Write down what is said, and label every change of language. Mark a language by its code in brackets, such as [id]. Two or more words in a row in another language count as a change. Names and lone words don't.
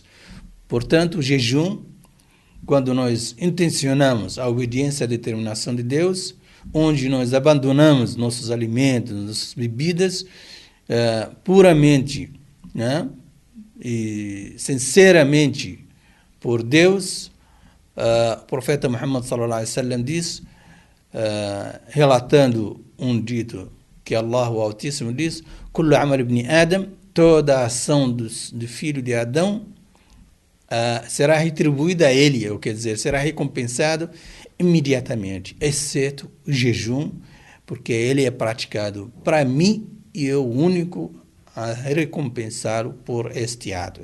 [pt] Portanto, o jejum, quando nós intencionamos a obediência à determinação de Deus, onde nós abandonamos nossos alimentos, nossas bebidas, puramente, né, e sinceramente por Deus, o profeta Muhammad [ar] صلى الله عليه وسلم [pt] diz, relatando um dito que Allah, o Altíssimo, diz: [ar] "كل عمل ابن آدم", [pt] toda a ação do filho de Adão será retribuída a ele, quer dizer, será recompensado imediatamente, exceto o jejum, porque ele é praticado para mim e eu o único a recompensá-lo por este ato.